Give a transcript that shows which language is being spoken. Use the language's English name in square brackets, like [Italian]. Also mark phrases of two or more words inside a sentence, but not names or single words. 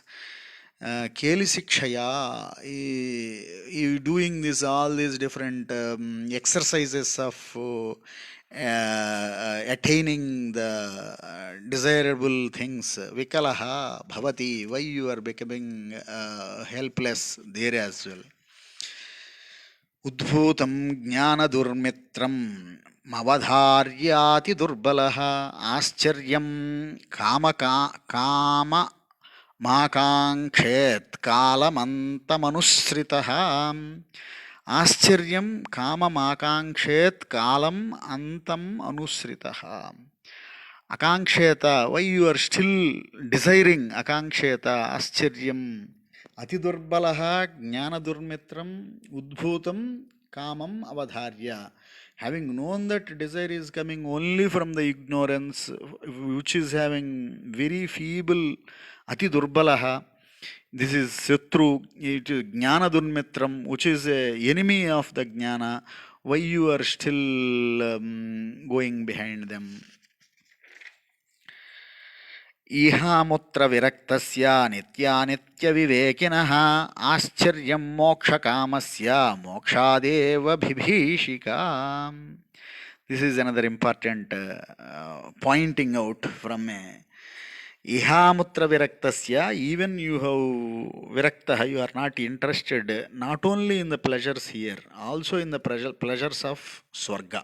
[Sanskrit] Keli Sikshaya, [English] you doing this, all these different exercises of attaining the desirable things. [Sanskrit] Vikalaha Bhavati, [English] why you are becoming helpless there as well. [Sanskrit] Udbhutam Jnana Durmitram Mavadharyati Durbalaha Ascharyam Kama Makankhet Kalamantamanusritaha. Ascharyam Kama Makankhet Kalam Antam Anusritaha. Akanksheta, [English] why you are still desiring [Sanskrit] Akanksheta, Ascharyam. Atidurbalaha Jnana Durmitram Udbhutam Kamam Avadharya. [English] Having known that desire is coming only from the ignorance, which is having very feeble Atidurbalaha. This is Satru, it is [Sanskrit] Jnana Durmitram, [English] which is a enemy of the Jnana. Why you are still going behind them? [Sanskrit] ईहामुत्र विरक्तस्य नित्यानित्य विवेकिनः आश्चर्यं मोक्षकामस्य मोक्षादेव बिभीषिका. [English] This is another important pointing out from a [Sanskrit] Ihamutra Viraktasya, [English] even you have Virakta, you are not interested not only in the pleasures here, also in the pleasures of Swarga.